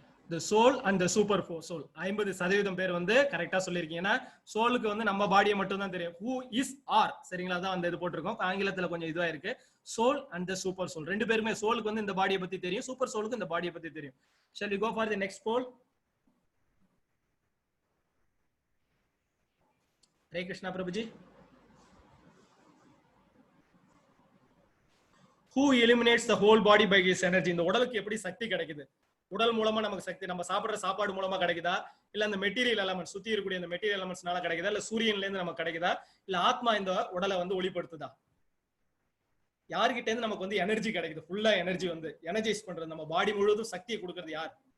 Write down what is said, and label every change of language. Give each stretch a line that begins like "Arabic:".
English: the soul and the super soul
Tamil: 50% பேர் வந்து கரெக்டா சொல்லிருக்கீங்க. ஏன்னா சோலுக்கு வந்து நம்ம பாடியை மட்டும் தான் தெரியும். who is are சரிங்களா, தான் அந்த இது போட்டிருக்கோம். ஆங்கிலத்துல கொஞ்சம் இதுவா இருக்கு.
English: soul and the super soul
Tamil: ரெண்டு பேருமே, சோலுக்கு வந்து இந்த பாடியை பத்தி தெரியும், சூப்பர் சோலுக்கு இந்த பாடியை பத்தி தெரியும்.
English: shall we go for the next poll?
Tamil: Hare Krishna Prabhuji.
English: who eliminates the whole body by his energy?
Tamil: இந்த உடலுக்கு எப்படி சக்தி கிடைக்குது? உடல் மூலமா நமக்கு சக்தி நம்ம சாப்பிடுற சாப்பாடு மூலமா கிடைக்குதா, இல்ல அந்த மெட்டீரியல் எலமெண்ட்ஸ் சுத்தி இருக்கக்கூடிய இந்த மெட்டீரியல் எலமெண்ட்ஸ்னால கிடைக்குதா, இல்ல சூரியன்ல இருந்து நமக்கு கிடைக்குதா, இல்ல ஆத்மா இந்த உடலை வந்து ஒளிப்படுத்துதா? யார்கிட்ட இருந்து நமக்கு வந்து எனர்ஜி கிடைக்குது, ஃபுல்லா எனர்ஜி வந்து எனர்ஜைஸ் பண்றது, நம்ம பாடி முழுவதும் சக்தியை கொடுக்கறது யார்?